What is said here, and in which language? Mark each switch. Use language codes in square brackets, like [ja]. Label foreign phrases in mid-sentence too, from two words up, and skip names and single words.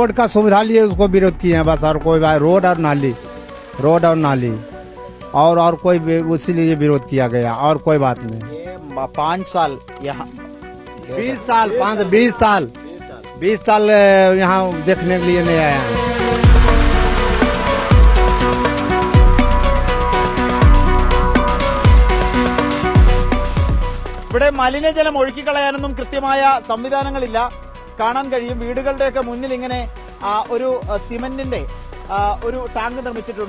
[hi] रोड का सुविधा लिए उसको विरोध किए हैं बस. और कोई बात, रोड और नाली और कोई उसी लिए विरोध किया गया और कोई बात नहीं. 5 साल यहाँ 20 साल यहाँ देखने के लिए नहीं आया है. [ml] ഇവിടെ മലിനജലം ഒഴുക്കിക്കളയാനൊന്നും കൃത്യമായ സംവിധാനങ്ങളില്ല. കാണാൻ കഴിയും വീടുകളുടെയൊക്കെ മുന്നിൽ ഇങ്ങനെ ഒരു സിമന്റിന്റെ ഒരു ടാങ്ക് നിർമ്മിച്ചിട്ടുണ്ട്.